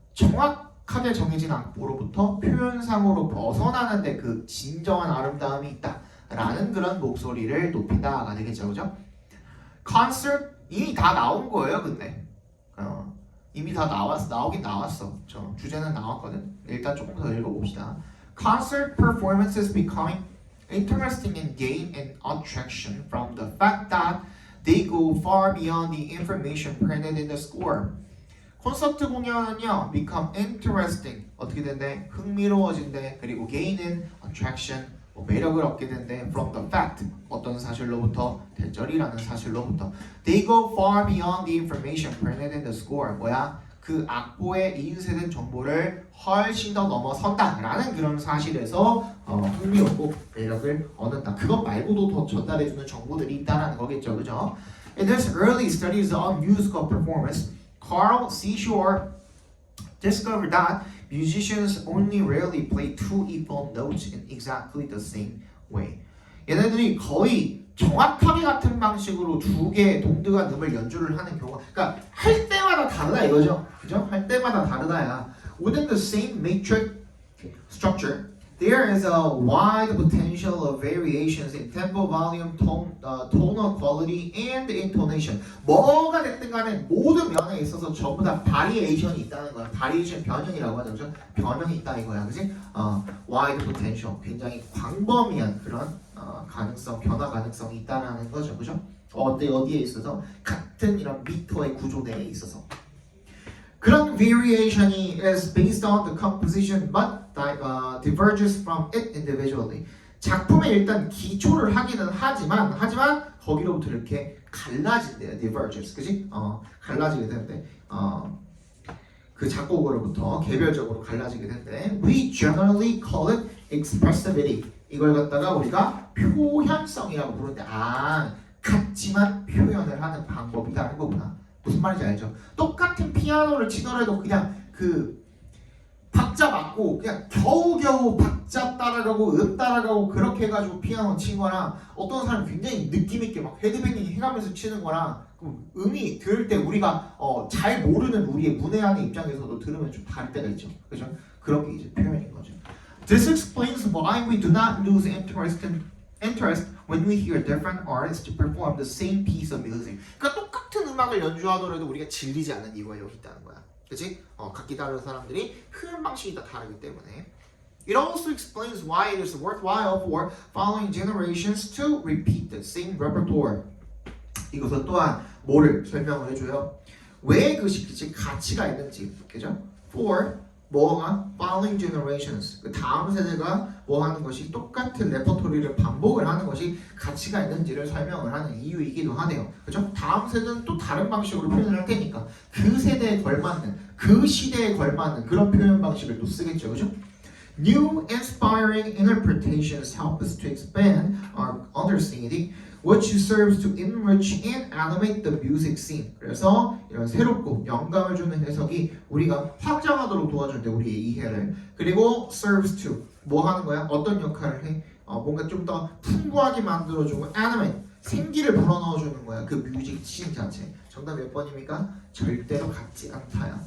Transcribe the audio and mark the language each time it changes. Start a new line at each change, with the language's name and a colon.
Korean: 정확하게 정해진 악보로부터 표현상으로 벗어나는데 그 진정한 아름다움이 있다라는 그런 목소리를 높인다가 되겠죠, 그죠? Concert 이미 다 나온 거예요, 근데 이미 다 나오긴 나왔어. 저 주제는 나왔거든. 일단 조금 더 읽어봅시다.
English: Concert performances becoming interesting and gain an attraction from the fact that they go far beyond the information printed in the score.
Korean: 콘서트 공연은요,
English: become interesting
Korean: 어떻게 된대? 흥미로워진대. 그리고 gain은 attraction 매력을 얻게 된대.
English: From the fact
Korean: 어떤 사실로부터? 대절이라는 사실로부터.
English: They go far beyond the information printed in the score.
Korean: 뭐야? 그 악보에 이유세된 정보를 훨씬 더 넘어선다라는 그런 사실에서 흥미롭고 매력을 얻는다. 그것 말고도 더 전달해주는 정보들이 있다라는 거겠죠, 그죠?
English: In his early studies on musical performance, Carl C. Shore discovered that musicians only rarely play two equal notes in exactly the same way.
Korean: 얘네들이 거의 정확하게 같은 방식으로 두 개의 동등한 음을 연주를 하는 경우가 그러니까 할 때마다 다르다 이거죠. 그죠? 할 때마다 다르다야.
English: Within the same metric structure, there is a wide potential of variations in tempo, volume, tonal quality, and intonation.
Korean: 뭐가 됐든 간에 모든 면에 있어서 전부 다 바리에이션이 있다는 거야. 바리에이션 변형이라고 하죠. 그죠? 변형이 있다 이거야. 그지?
English: wide potential.
Korean: 굉장히 광범위한 그런 가능성, 변화 가능성이 있다라는 거죠. 그죠? 어디에 있어서? 같은 이런 미터의 구조 내에 있어서. 그런
English: variation이 is based on the composition but diverges from it individually.
Korean: 작품에 일단 기초를 하기는 하지만 거기로부터 이렇게 갈라진대요. diverges, 그지? 갈라지게 되는데 그 작곡으로부터 개별적으로 갈라지게 되는데
English: we generally call it expressivity.
Korean: 이걸 갖다가 우리가 표현성이라고 부르는데 같지만 표현을 하는 방법이라는 거구나. 무슨 말인지 알죠? 똑같은 피아노를 치더라도 그냥 그 박자 맞고 그냥 겨우겨우 박자 따라가고 음 따라가고 그렇게 해가지고 피아노 친 거랑 어떤 사람이 굉장히 느낌있게 막 헤드뱅잉 해가면서 치는 거랑 음이 들을 때 우리가 잘 모르는 우리의 문외한의 입장에서도 들으면 좀 다를 때가 있죠. 그죠? 그런 게 이제 표현인 거죠.
English: This explains why we do not lose interest when we hear different artists perform the same piece of music.
Korean: 그러니까 똑같은 음악을 연주하더라도 우리가 질리지 않는 이유가 여기 있다는 거야. 그치? 각기 다른 사람들이 표현 방식이 다 다르기 때문에.
English: It also explains why it is worthwhile for following generations to repeat the same repertoire.
Korean: 이것은 또한 뭐를 설명을 해줘요? 왜 그것이 가치가 있는지. 그죠? For 뭐가
English: following generations
Korean: 그 다음 세대가 뭐 하는 것이 똑같은 레퍼토리를 반복을 하는 것이 가치가 있는지를 설명을 하는 이유이기도 하네요. 그렇죠? 다음 세대는 또 다른 방식으로 표현을 할 테니까 그 세대에 걸맞는 그 시대에 걸맞는 그런 표현 방식을 또 쓰겠죠. 그렇죠?
English: New inspiring interpretations help us to expand our understanding, which serves to enrich and animate the music scene.
Korean: 그래서 이런 새롭고 영감을 주는 해석이 우리가 확장하도록 도와준대 우리의 이해를. 그리고
English: serves to
Korean: 뭐 하는 거야? 어떤 역할을 해? 뭔가 좀 더 풍부하게 만들어주고 animate 생기를 불어넣어주는 거야. 그 뮤직 씬 자체. 정답 몇 번입니까? 절대로 같지 않다야.